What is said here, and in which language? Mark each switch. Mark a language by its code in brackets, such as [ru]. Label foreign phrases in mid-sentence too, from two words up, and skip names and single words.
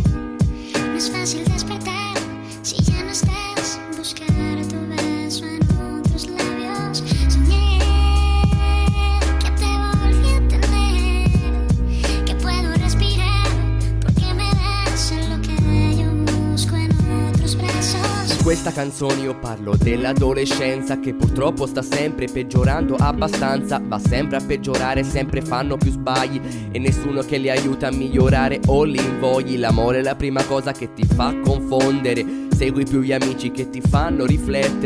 [es] No es fácil despertar si ya no estás. Buscar tu beso en otros labios. Soñé que te volví a tener, que puedo respirar porque me das lo que yo busco en otros brazos. [it] In questa canzone io parlo dell'adolescenza che purtroppo sta sempre peggiorando abbastanza. Va sempre a peggiorare, sempre fanno più sbagli e nessuno che li aiuta a migliorare o li invogli. L'amore è la prima cosa che ti fa confondere. Segui più gli amici che ti fanno riflettere.